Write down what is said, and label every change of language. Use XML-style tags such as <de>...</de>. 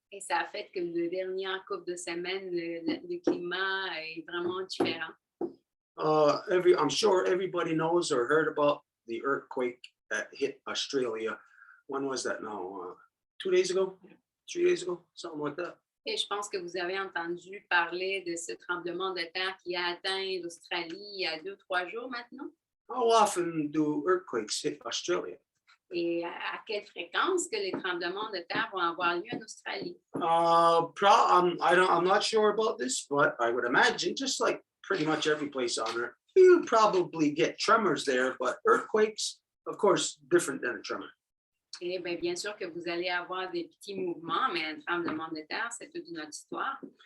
<fr>Et ça a fait que le dernier couple de semaines, le climat est vraiment différent.</fr> <en>I'm sure everybody knows or heard about the earthquake that hit Australia. When was that now? 2 days ago? 3 days ago? Something like that.</en> <fr>Et je pense que vous avez entendu parler de ce tremblement de terre qui a atteint l'Australie il y a 2-3 jours maintenant.</fr> <en>How often do earthquakes hit Australia?</en> <fr>Et à quelle fréquence que les tremblements de terre vont avoir lieu en Australie?</fr> <en>I'm not sure about this, but I would imagine just like pretty much every place on Earth, you probably get tremors there, but earthquakes, of course, different than a tremor.</en> <fr>Et bien sûr que vous allez avoir des petits mouvements, mais un tremblement de terre, c'est toute une autre histoire.</fr>